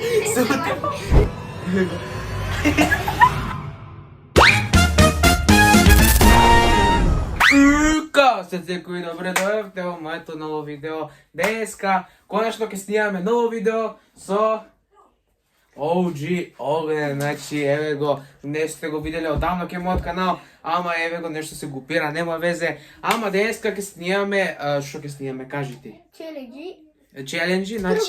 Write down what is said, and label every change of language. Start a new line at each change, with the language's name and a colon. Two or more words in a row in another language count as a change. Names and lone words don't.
Macedonian: Као сте који добро дођете у моето ново видео. Днеска конечно ќе снимаме ново видео со OG Ognjen. Значи еве го, не сте го видели одавно ке мојот канал, ама еве го нешто се гупира, нема везе. Ама днеска ќе снимаме, што ќе снимаме, кажи ти? Челенджи, значи